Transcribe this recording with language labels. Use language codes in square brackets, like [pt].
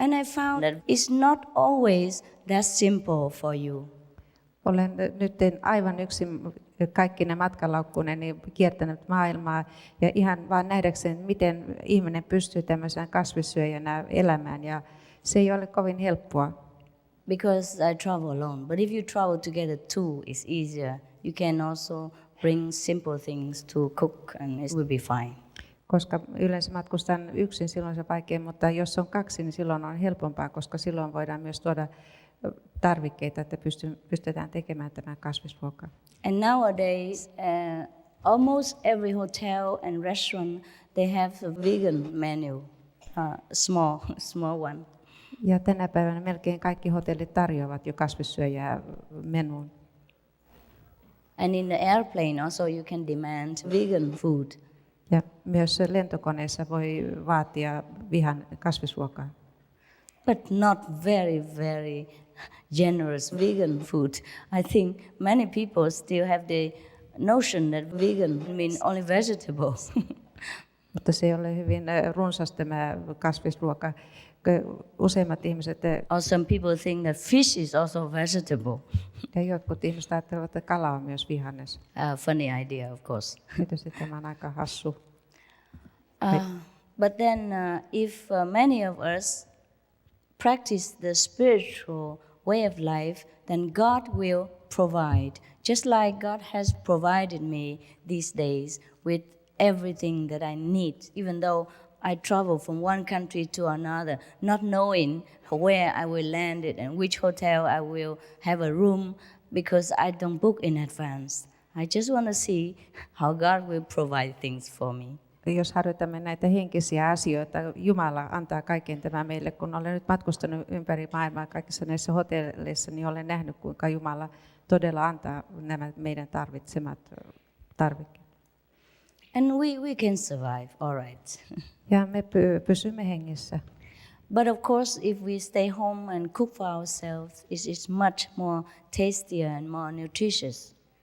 [en] And I found that it's not always that simple for you. [fi] Olen nyt aivan yksin kaikkine matkalaukkuneni kiertänyt maailmaa ja ihan vaan nähdäkseni, miten ihminen pystyy tämmöisen kasvissyöjänä elämään ja se ei ole kovin helppoa. [en] Because I travel alone, but if you travel together too, it's easier. You can also bring simple things to cook and it will be fine. [fi] Koska yleensä matkustan yksin, silloin se on vaikea, mutta jos on kaksi, niin silloin on helpompaa, koska silloin voidaan myös tuoda tarvikkeita, että pystytään tekemään tämä kasvisruoka. [en] And nowadays, almost every hotel and restaurant, they have a vegan menu, small one. [fi] Ja tänä päivänä melkein kaikki hotellit tarjoavat jo kasvissyöjää menuun. [en] And in the airplane also you can demand vegan food. [fi] Ja myös lentokoneessa voi vaatia kasvisruokaa. [en] But not very generous vegan food. I think many people still have the notion that vegan means only vegetables. [fi] Mutta se ei ole hyvin runsas tämä kasvisruoka. Useimmat ihmiset [en] Or some people think that fish is also vegetable. [fi] Ja jotkut ihmiset ajattelevat, että kala on myös vihannes. [en] Funny idea, of course. [fi] Tietysti tämä on aika hassu. [en] But then if many of us practice the spiritual way of life, then God will provide. Just like God has provided me these days with everything that I need, even though I travel from one country to another, not knowing where I will land it and which hotel I will have a room, because I don't book in advance. I just want to see how God will provide things for me. [fi] Jos harjoitamme näitä henkisiä asioita, Jumala antaa kaiken tämän meille. Kun olen nyt matkustanut ympäri maailmaa kaikissa näissä hotelleissa, niin olen nähnyt, kuinka Jumala todella antaa nämä meidän tarvitsemat tarvikkeet. [en] And we can survive, all right. [fi] Ja me pysymme hengissä. [en] But of course, if we stay home and cook for ourselves, it's much more tastier and more nutritious.